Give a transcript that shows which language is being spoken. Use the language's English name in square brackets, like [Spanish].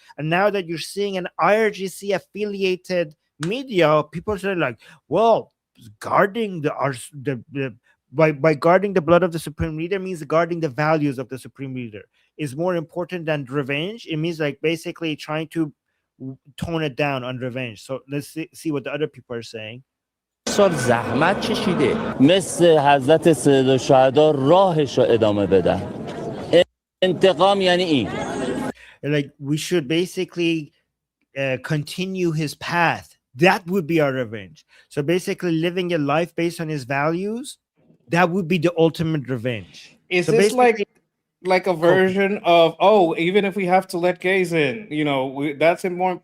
[English] And now that you're seeing an IRGC affiliated media, people are like, well, guarding by guarding the blood of the supreme leader means guarding the values of the supreme leader is more important than revenge. It means like basically trying to tone it down on revenge. So let's see what the other people are saying. [Persian] سال زحمت کشیده مثل حضرت سید الشهدا راهش رو ادامه بدن. انتقام یعنی این. [English] Like we should basically continue his path. That would be our revenge. So basically living a life based on his values, that would be the ultimate revenge. Is so this like like a version of, oh, even if we have to let gays in, you know, that's more.